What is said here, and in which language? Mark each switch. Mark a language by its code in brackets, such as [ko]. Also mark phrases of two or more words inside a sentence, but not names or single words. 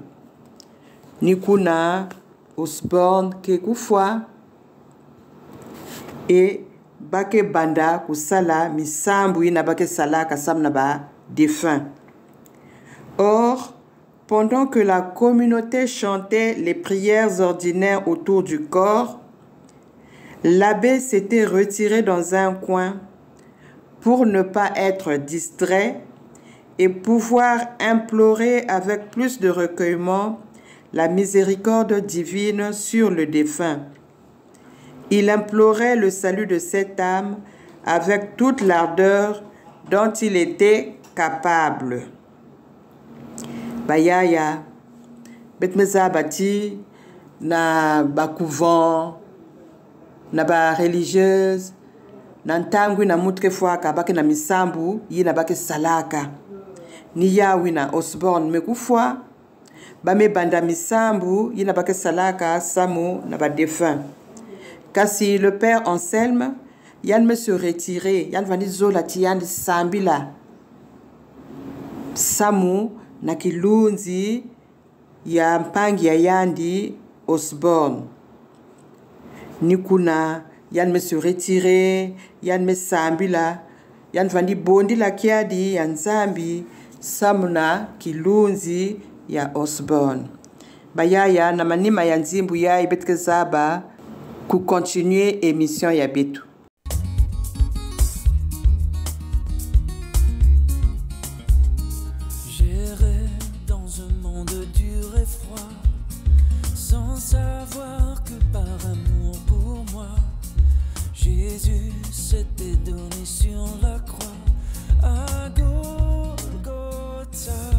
[ktu] Nikuna Osborne ke kufwa, e bake banda kusala misambu yina bake sala kasamna ba défunt. [fr] Or, pendant que la communauté chantait les prières ordinaires autour du corps, l'abbé s'était retiré dans un coin pour ne pas être distrait et pouvoir implorer avec plus de recueillement la miséricorde divine sur le défunt. Il implorait le salut de cette âme avec toute l'ardeur dont il était capable. [ktu] Bayaya, betmeza bati na ba couvent, na ba religieuse, na ntangu na mutre fwaka bake na misambu yina bake salaka. Ni yawi na Osborne mekufwa, ba me banda misambu yina bake salaka samu na ba défunt. Kasi [fr] le père [ktu] Anselme, yan me [fr] se retirer, [ktu] yan vani zola ti yan sambila. Samu na kilunzi ya mpangi ya yandi Osborne. Nikuna yan me [fr] se retirer, [ktu] yan me sambila, yan vandi bondi la kiadi yan zambi samuna kilunzi ya Osborne. Bayaya na manima ya nzimbu ya ibetke zaba ku [fr] continuer émission [ktu] ya betu. [fr] Savoir que par amour pour moi, Jésus s'était donné sur la croix à Golgotha.